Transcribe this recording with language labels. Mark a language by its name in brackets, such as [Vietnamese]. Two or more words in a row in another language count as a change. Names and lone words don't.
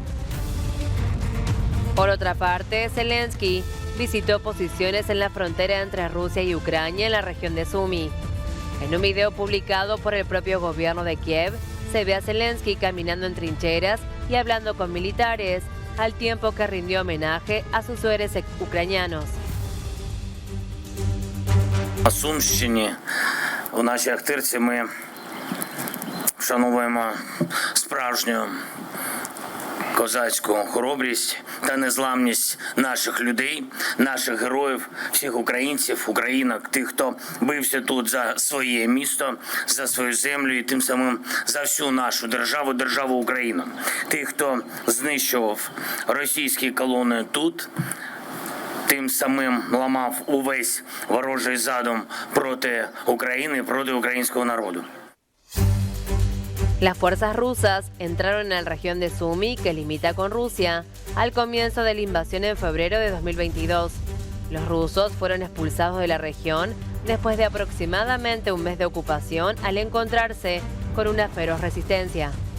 [Spanish] Por otra parte, Zelensky visitó posiciones en la frontera entre Rusia y Ucrania en la región de Sumy. En un video publicado por el propio gobierno de Kiev, se ve a Zelensky caminando en trincheras y hablando con militares, al tiempo que rindió homenaje a sus héroes ucranianos. [Ukrainian] На Сумщині, у нашій Ахтирці, ми вшановуємо справжню козацьку хоробрість та незламність наших людей, наших героїв, всіх українців, українок, тих, хто бився тут за своє місто, за свою землю і тим самим за всю нашу державу, державу Україну. Тих, хто знищував російські колони тут, тим самим ламав увесь ворожий задум проти України, проти українського народу. [Spanish] Las fuerzas rusas entraron en la región de Sumy, que limita con Rusia, al comienzo de la invasión en febrero de 2022. Los rusos fueron expulsados de la región después de aproximadamente un mes de ocupación al encontrarse con una feroz resistencia.